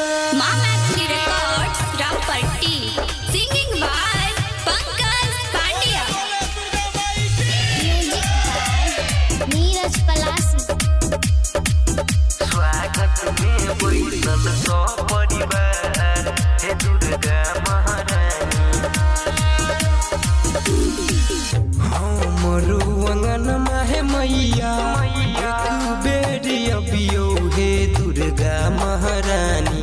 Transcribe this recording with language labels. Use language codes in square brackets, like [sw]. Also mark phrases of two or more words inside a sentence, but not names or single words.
[en] Mammoth Records, Rampatti. Singing by Pankaj Pandya. Music by Neeraj Palasi. [mai] स्वागत में बैठल सौ परिवार हे दुर्गा महारानी। हमरो अंगनमा हे मैया एक बेरी अबियो हे दुर्गा महारानी।